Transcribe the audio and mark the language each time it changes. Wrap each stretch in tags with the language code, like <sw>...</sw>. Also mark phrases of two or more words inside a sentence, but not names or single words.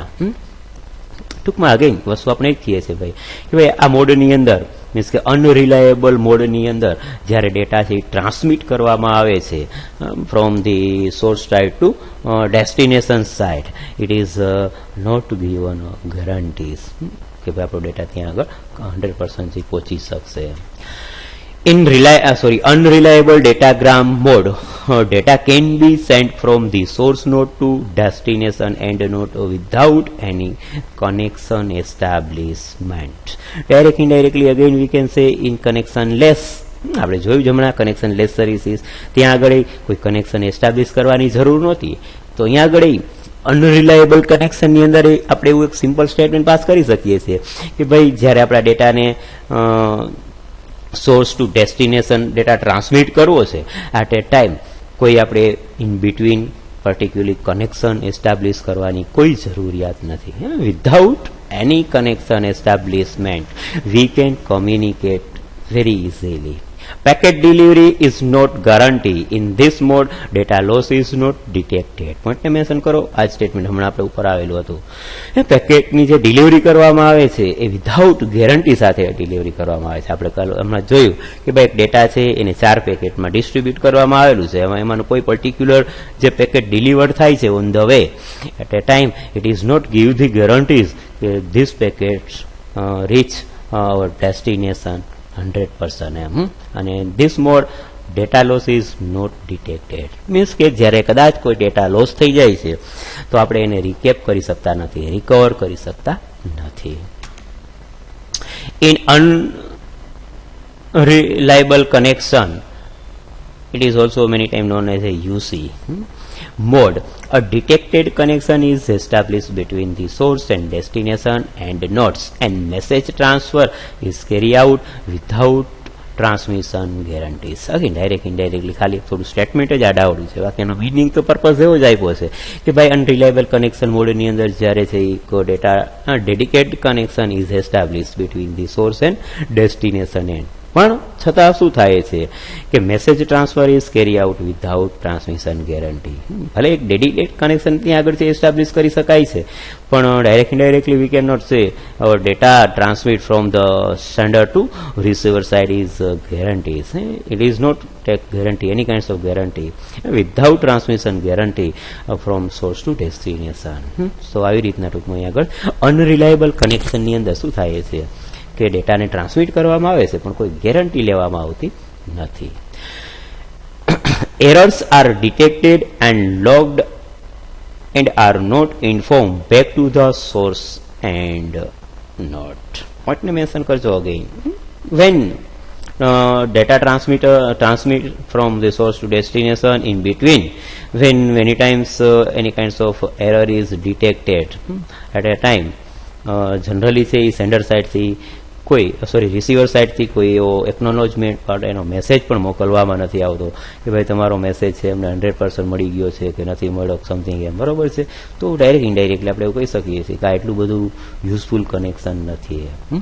<gu>ટૂંકમાં અગેન વસ્તુ આપણે જ કહીએ છીએ ભાઈ કે ભાઈ આ મોડની અંદર મીન્સ કે અનરિલાયેબલ મોડની અંદર જ્યારે ડેટા છે એ ટ્રાન્સમિટ કરવામાં આવે છે</gu> <en>from the source side to destination side it is not given guarantees</en> <gu>કે ભાઈ આપણો ડેટા ત્યાં આગળ 100% પહોંચી શકશે.</gu> <en>In unreliable datagram mode, data can be sent from the source node to destination end node without any connection establishment. Directly, indirectly, again we can say in connectionless.</en> <gu>આપણે જોયું જમણા</gu> <en>connectionless services</en> <gu>ત્યાં આગળ કોઈ</gu> <en>connection establish</en> <gu>કરવાની જરૂર નહોતી. તો અહીંયા આગળ અનરિલાયેબલ કનેક્શનની અંદર આપણે એવું એક</gu> <en>simple statement pass</en> <gu>કરી શકીએ છીએ કે ભાઈ જ્યારે આપણા ડેટાને</gu> <en>source to destination data transmit</en> <gu>કરવો છે</gu> <en>at a time</en> <gu>કોઈ આપણે</gu> <en>in between particularly connection establish</en> <gu>કરવાની કોઈ જરૂરિયાત નથી.</gu> <en>without any connection establishment we can communicate very easily. Packet delivery is not guarantee. In this mode, data loss is not detected.</en> <gu>પોઈન્ટને મેન્શન કરો. આ સ્ટેટમેન્ટ હમણાં આપણે ઉપર આવેલું હતું. એ પેકેટની જે ડિલિવરી કરવામાં આવે છે એ</gu> <en>without guarantee</en> <gu>સાથે ડિલિવરી કરવામાં આવે છે. આપણે હમણાં જોયું કે ભાઈ ડેટા છે એને 4 પેકેટમાં ડિસ્ટ્રીબ્યુટ કરવામાં આવેલું છે. એમાંનું કોઈ પર્ટિક્યુલર જે પેકેટ ડિલિવર્ડ થાય છે</gu> <en>on the way at a time it is not give the guarantees</en> <gu>કે</gu> <en>this packets reach our destination</en> <gu>100% એમ.</gu> <en>અને this mode data loss is not detected.</en> <gu>મીન્સ કે જ્યારે કદાચ કોઈ ડેટા લોસ થઈ જાય છે તો આપણે એને રિકેપ કરી શકતા નથી, રિકવર કરી શકતા નથી.</gu> <en>ઇન unreliable connection, it is also many times known as a UC mode. A detected connection is established between the source and destination and nodes, and message transfer is carried out without transmission guarantees. Again, direct indirectly</en> <gu>ખાલી થોડું સ્ટેટમેન્ટ જ આડાવડું છે. બાકીનો મિનિંગ તો પર્પઝ એવો જ આપ્યો છે કે ભાઈ</gu> <en>unreliable connection</en> <gu>મોડની અંદર જ્યારે છે</gu> <en>data dedicated connection is establish between the source and destination end.</en> <gu>પણ છતાં શું થાય છે કે</gu> <en>message transfer is carry out without transmission guarantee.</en> <gu>ભલે એક</gu> <en>dedicated connection</en> <gu>ત્યાં આગળથી એસ્ટાબ્લિશ કરી શકાય છે પણ</gu> <en>direct indirectly we can not say our data transmit from the sender to receiver side is guarantees. It is not take guarantee, any kinds of guarantee without transmission guarantee from source to destination.</en> <gu>So આવી રીતના ટૂંકમાં આગળ અનરિલાયબલ કનેક્શનની અંદર શું થાય છે કે ડેટાને ટ્રાન્સમિટ કરવામાં આવે છે પણ કોઈ ગેરંટી લેવામાં આવતી નથી.</gu> <en>Errors are detected and logged and are not informed back to the source and node.</en> <gu>પોઈન્ટને મેન્શન કરજો અગેન.</gu> <en>When data transmit from the source to destination, in between when many times any kinds of error is detected at a time, generally say sender side</en> <gu>થી કોઈ રિસીવર સાઇડથી કોઈ એવો એકનોલોજમેન્ટ પર એનો મેસેજ પણ મોકલવામાં નથી આવતો કે ભાઈ તમારો મેસેજ છે એમને 100% મળી ગયો છે કે નથી મળ્યો સમથિંગ એમ, બરોબર છે. તો</gu> <en>direct indirectly</en> <gu>આપણે એવું કહી શકીએ છીએ કે આ એટલું બધું</gu> <en>useful connection</en> <gu>નથી એમ.</gu>